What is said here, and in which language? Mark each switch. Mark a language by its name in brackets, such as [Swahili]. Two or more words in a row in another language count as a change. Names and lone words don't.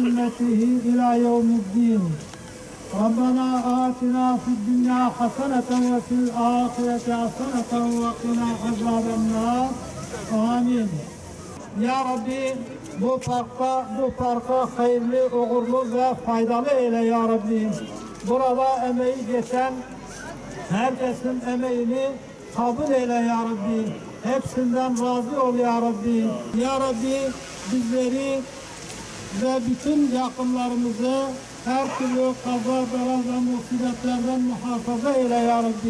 [Arabic] بسنته إلى يوم الدين. ربنا آتنا في الدنيا حسنة وفي الآخرة حسنة وقنا عذاب النار. Amin. يا رب [Turkish] bu parka hayırlı, uğurlu ve faydalı eyle [Arabic] يا رب. [Turkish] Burada emeği geçen herkesin emeğini kabul eyle [Arabic] يا رب. [Turkish] Hepsinden razı ol [Arabic] يا رب. يا رب [Turkish] bizleri ve bütün yakınlarımızı her türlü kaza, bela ve musibetlerden muhafaza eyle [Arabic] يا رب.